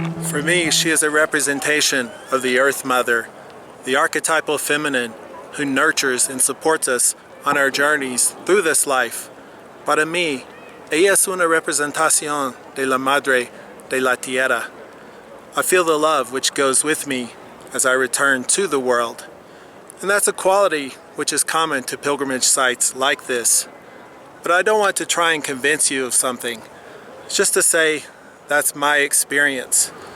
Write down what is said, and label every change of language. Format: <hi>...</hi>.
<en>For me, she is a representation of the Earth Mother, the archetypal feminine who nurtures and supports us on our journeys through this life.</en> <es>Para mí, ella es una representación de la Madre de la Tierra.</es> <en>I feel the love which goes with me as I return to the world. And that's a quality which is common to pilgrimage sites like this. But I don't want to try and convince you of something. It's just to say that's my experience.</en>